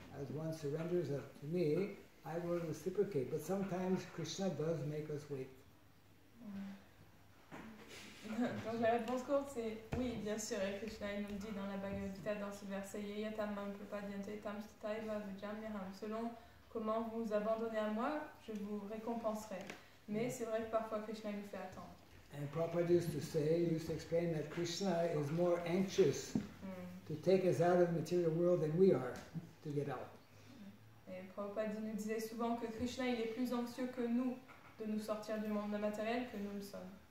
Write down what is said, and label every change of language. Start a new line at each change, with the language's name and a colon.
English: As one surrenders up to me, I will reciprocate. But sometimes Krishna does make us wait.
French: Donc la réponse courte c'est oui, bien sûr, et Krishna il nous le dit dans la Bhagavad Gita, dans ce verset
Sanskrit: yeyatam mam prapadyante tam sataiva bhajami aham.
French: Selon comment vous abandonnez à moi, je vous récompenserai. Mais c'est vrai que parfois Krishna nous fait attendre.
English: And Prabhupada used to explain that Krishna is more anxious to take us out of the material world than we are to get out.
French: Et Prabhupada nous disait souvent que Krishna il est plus anxieux que nous de nous sortir du monde matériel que nous le sommes.